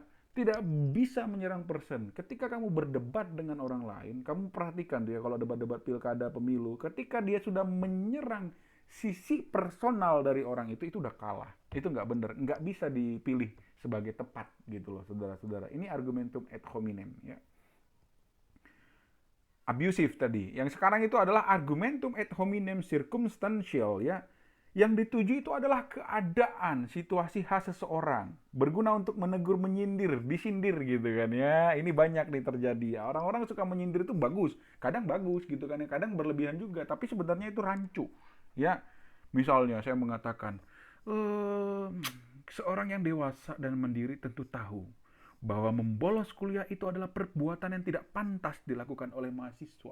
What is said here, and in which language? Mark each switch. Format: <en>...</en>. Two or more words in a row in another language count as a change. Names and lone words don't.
<id>Tidak bisa menyerang person. Ketika kamu berdebat dengan orang lain, kamu perhatikan dia kalau debat-debat pilkada, pemilu, ketika dia sudah menyerang sisi personal dari orang itu udah kalah. Itu nggak benar, nggak bisa dipilih sebagai tepat gitu loh, saudara-saudara.</id> <la>Ini argumentum ad hominem,</la> <id>ya. Abusive tadi. Yang sekarang itu adalah</id> <la>argumentum ad hominem circumstantial,</la> <id>ya. Yang dituju itu adalah keadaan, situasi khas seseorang. Berguna untuk menegur, menyindir, disindir gitu kan ya. Ini banyak nih terjadi. Orang-orang suka menyindir itu bagus. Kadang bagus gitu kan ya. Kadang berlebihan juga. Tapi sebenarnya itu rancu. Ya, misalnya saya mengatakan, seorang yang dewasa dan mandiri tentu tahu bahwa membolos kuliah itu adalah perbuatan yang tidak pantas dilakukan oleh mahasiswa.</id>